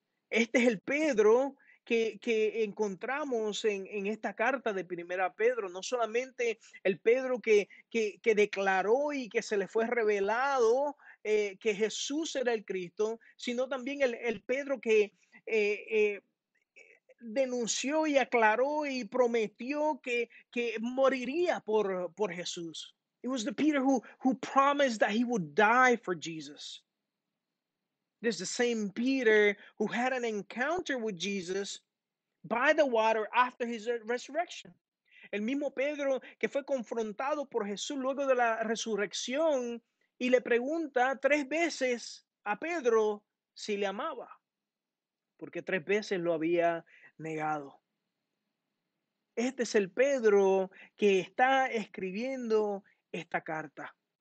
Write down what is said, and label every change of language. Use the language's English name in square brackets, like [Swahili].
[Spanish] Este es el Pedro que encontramos en esta carta de Primera Pedro, no solamente el Pedro que declaró y que se le fue revelado que Jesús era el Cristo, sino también el Pedro que eh, denunció y aclaró y prometió que moriría por Jesús. [English] It was the Peter who promised that he would die for Jesus. This is the same Peter who had an encounter with Jesus by the water after his resurrection. [Spanish] El mismo Pedro que fue confrontado por Jesús luego de la resurrección y le pregunta 3 veces a Pedro si le amaba, porque 3 veces lo había negado. Este es el Pedro que está escribiendo esta carta.